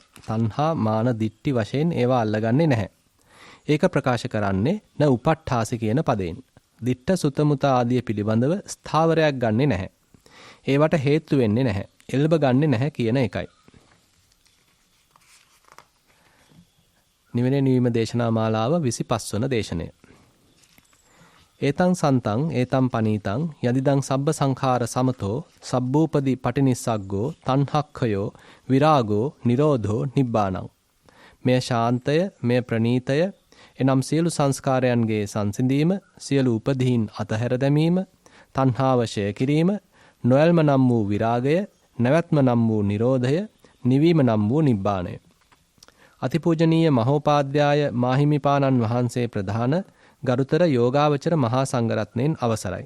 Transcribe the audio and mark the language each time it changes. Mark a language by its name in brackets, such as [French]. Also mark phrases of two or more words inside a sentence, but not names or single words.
[Sinhala] තණ්හා මාන දිට්ටි වශයෙන් ඒවා අල්ලගන්නේ නැහැ. ඒක ප්‍රකාශ කරන්නේ [Pali] න උපට්ඨාස [Sinhala] කියන පදයෙන්. [Pali] දිට්ඨ සුත මුත [Sinhala] ආදී පිළිබඳව ස්ථාවරයක් ගන්නෙ නැහැ. ඒවට හේතු වෙන්නේ නැහැ. එල්බ ගන්නෙ නැහැ කියන එකයි. නිවෙන නිවීම දේශනා මාලාව 25 වන දේශනය. [Pali] ඒතං සන්තං ඒතං පනීතං යදිදං සබ්බ සංඛාර සමතෝ සබ්බූපදී පටිනිස්සග්ගෝ තණ්හක්ඛයෝ විරාගෝ නිරෝධෝ නිබ්බානං. [Sinhala] මෙය ශාන්තය, මෙය ප්‍රණීතය, එනම් සියලු සංස්කාරයන්ගේ සංසිඳීම, සියලු උපදීන් අතහැර දැමීම, තණ්හාව ඡය කිරීම, නොයල්ම නම් වූ විරාගය, නැවැත්ම නම් වූ නිරෝධය, නිවීම නම් වූ නිබ්බානය. අතිපූජනීය මහෝපාද්‍යාය මාහිමිපාණන් වහන්සේ ප්‍රධාන ගරුතර යෝගාවචර මහා සංඝරත්නයන් අවසරයි.